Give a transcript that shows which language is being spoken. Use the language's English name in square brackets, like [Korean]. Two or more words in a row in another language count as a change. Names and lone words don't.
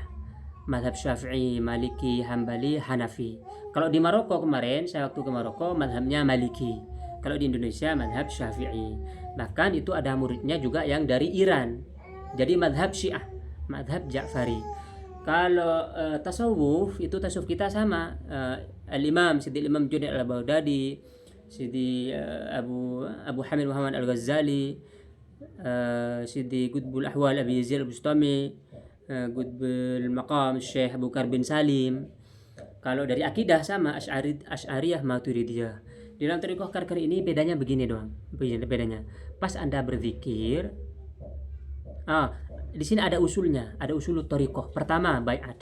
[Indonesian] Madhab Syafi'i, Maliki, Hambali, Hanafi. Kalau di Maroko kemarin, saya waktu ke Maroko, madhabnya Maliki. Kalau di Indonesia, madhab Syafi'i. Bahkan itu ada muridnya juga yang dari Iran. Jadi madhab Syiah, madhab Ja'fari. Kalau tasawuf, itu tasawuf kita sama. Al-Imam, Sidi Imam Junaid al-Baghdadi, Sidi Abu Hamid Muhammad Al-Ghazali, Sidi Qutbul Ahwal Abi Yazid Al-Bustami, Qutbul Maqam Syekh Abu Bakar bin Salim. Kalau dari akidah sama Asy'ariyah Maturidiyah. Di dalam thariqah Karkari ini bedanya begini doang. Bedanya. Pas Anda berzikir, di sini ada usulnya, ada usul thariqah. Pertama, baiat.